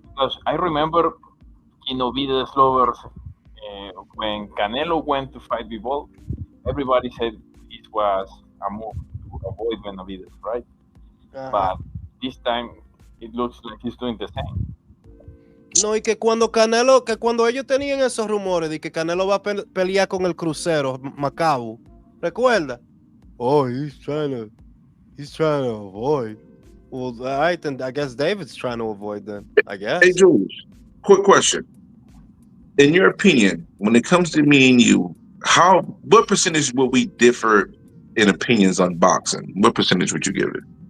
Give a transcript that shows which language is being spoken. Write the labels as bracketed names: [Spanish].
[English] Because I remember Benavidez lovers when Canelo went to fight Bivol, everybody said it was a move to avoid Benavidez, right? But this time it looks like he's doing the same. [Spanish] No, y que cuando ellos tenían esos rumores de que Canelo va a pelear con el crucero Macabo, ¿recuerda? [English] Oh, he's trying to avoid. Well, I guess David's trying to avoid them, I guess. Hey, Jules, quick question. In your opinion, when it comes to me and you, what percentage will we differ in opinions on boxing? What percentage would you give it?